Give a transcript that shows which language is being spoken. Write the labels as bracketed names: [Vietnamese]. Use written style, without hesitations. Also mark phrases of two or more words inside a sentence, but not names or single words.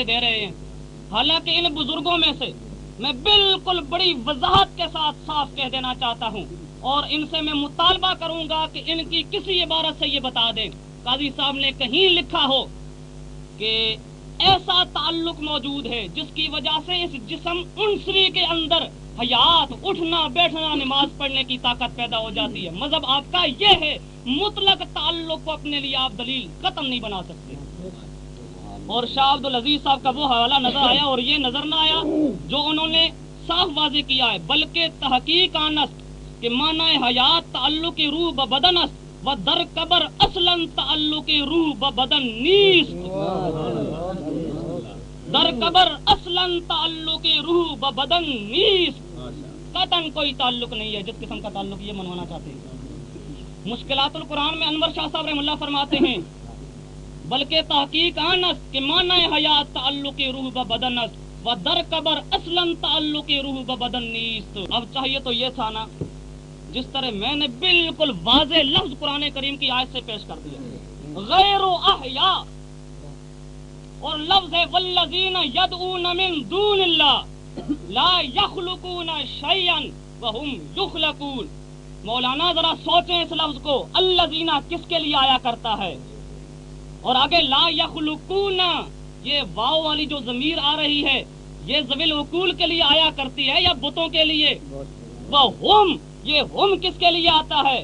[Urdu] دے رہے ہیں، حالانکہ ان بزرگوں میں سے میں بالکل بڑی وضاحت کے ساتھ صاف کہہ دینا چاہتا ہوں اور ان سے میں مطالبہ کروں گا کہ ان کی کسی عبارت سے یہ بتا دیں قاضی صاحب نے کہیں لکھا ہو کہ ایسا تعلق موجود ہے جس کی وجہ سے اس جسم انسری کے اندر حیات، اٹھنا بیٹھنا، نماز پڑھنے کی طاقت پیدا ہو جاتی ہے۔ مذہب آپ کا یہ ہے، مطلق تعلق کو اپنے لیے آپ دلیل قطعا نہیں بنا سکتے۔ اور شاہ عبدالعزیز صاحب کا وہ حوالہ نظر آیا اور یہ نظر نہ آیا جو انہوں نے صاف واضح کیا ہے، [Persian] بلکہ تحقیق آنست کہ معنی حیات تعلق روح بدن است و در قبر اصلا تعلق روح بدن نیست، در قبر اصلا تعلق روح بدن نیست، [Urdu] قطعاً کوئی تعلق نہیں ہے جس قسم کا تعلق یہ منوانا چاہتے ہیں۔ مشکلات القرآن میں انور شاہ صاحب رحم اللہ فرماتے ہیں [Persian] بلکہ تحقیق آنست کہ معنی حیات تعلق روح بدن است و در قبر اصلا تعلق روح بدن نیست۔ [Urdu] اب چاہیے تو یہ تھا نا جس طرح میں نے بالکل واضح لفظ قرآن کریم کی آیت سے پیش کر دیا، [Arabic] غیر احیاء، [Urdu] اور لفظ ہے [Arabic] والذین یدعون من دون اللہ لا یخلقون شیئا وهم یخلقون۔ [Urdu] مولانا ذرا سوچیں اس لفظ کو، الذین کس کے لیے آیا کرتا ہے، اور آگے [Arabic] لا یخلقون، [Urdu] یہ واو والی جو ضمیر آ رہی ہے یہ ذوی العقول کے لیے آیا کرتی ہے یا بتوں کے لیے؟ وہم، یہ ہم کس کے لیے آتا ہے؟